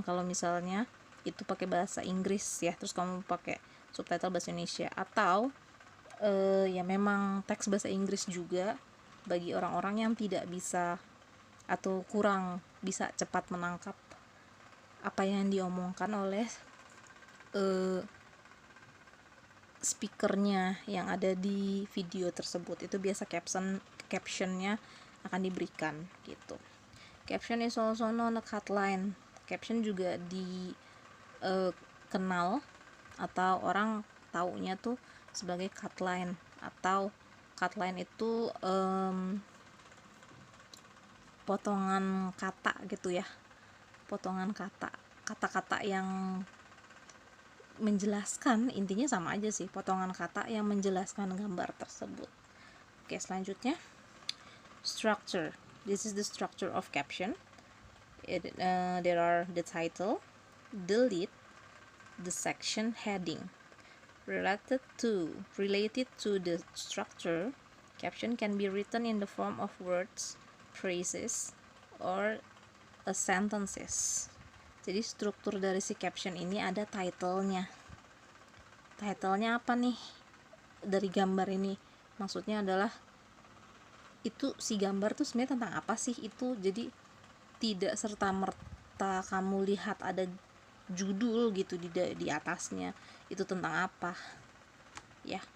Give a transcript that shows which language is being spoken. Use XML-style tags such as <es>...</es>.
<id>Kalau misalnya itu pakai bahasa Inggris ya, terus kamu pakai subtitle bahasa Indonesia, atau ya memang teks bahasa Inggris juga bagi orang-orang yang tidak bisa atau kurang bisa cepat menangkap apa yang diomongkan oleh speakernya yang ada di video tersebut. Itu biasa captionnya akan diberikan gitu.</id> <en>Caption is also known as catline.</en> <id>Caption juga dikenal atau orang taunya tuh sebagai catline, atau catline itu potongan kata gitu ya, potongan kata-kata yang menjelaskan, intinya sama aja sih, potongan kata yang menjelaskan gambar tersebut. Oke, selanjutnya structure.</id> <en>This is the structure of caption. There are the title, the lead, the section heading. Related to the structure, caption can be written in the form of words, phrases, or sentences.</en> <id>Jadi struktur dari si caption ini ada title-nya. Title-nya apa nih dari gambar ini? Maksudnya adalah itu si gambar tuh sebenarnya tentang apa sih itu. Jadi tidak serta merta kamu lihat ada judul gitu di atasnya itu tentang apa ya.</id>